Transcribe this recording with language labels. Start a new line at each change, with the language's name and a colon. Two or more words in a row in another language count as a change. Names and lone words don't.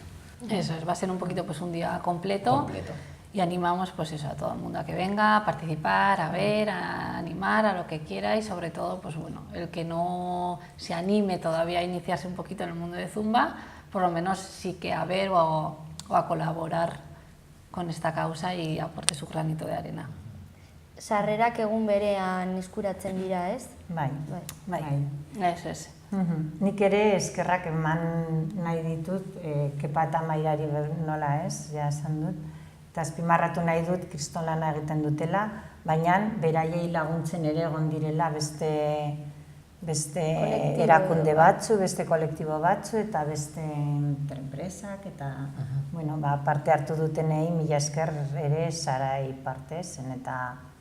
Spanish: Eso es, va a ser un poquito pues un día completo. Y animamos pues eso a todo el mundo a que venga a participar, a ver, a animar, a lo que quiera, y sobre todo pues bueno, el que no se anime todavía a iniciarse un poquito en el mundo de Zumba, por lo menos sí que a ver o a colaborar con esta causa y aporte su granito de arena.
Basque: Sarrerak egun berean eskuratzen dira, ez? Bai.
Spanish: Eso es.
Basque: Nik ere eskerrak eman nahi ditut, Kepa eta Amairari nola ez, ja esan dut. Eta azpimarratu nahi dut kriston lana egiten dutela, baina beraiei laguntzen ere egon direla beste erakunde batzu, beste kolektibo batzu eta beste enpresak eta parte hartu dutenei mila esker ere Sarai parte zen eta